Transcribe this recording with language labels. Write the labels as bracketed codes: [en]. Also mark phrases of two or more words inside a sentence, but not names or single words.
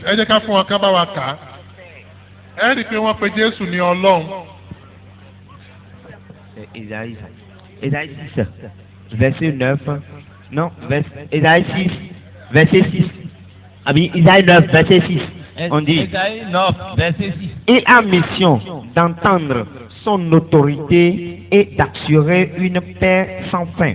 [yo] Ẹ jẹ́ ká fún wọn ká bá wa kà á. Ẹ rí i pé wọ́n pe Jésù ní Ọlọ́run. [fr] Isaïe 6, verset 9. Non, Isaïe 6, verset 6. Ah bien, Isaïe 9, verset 6. On dit. Esaïe 9 verset 6. Il a mission d'entendre son autorité et d'assurer une paix sans fin.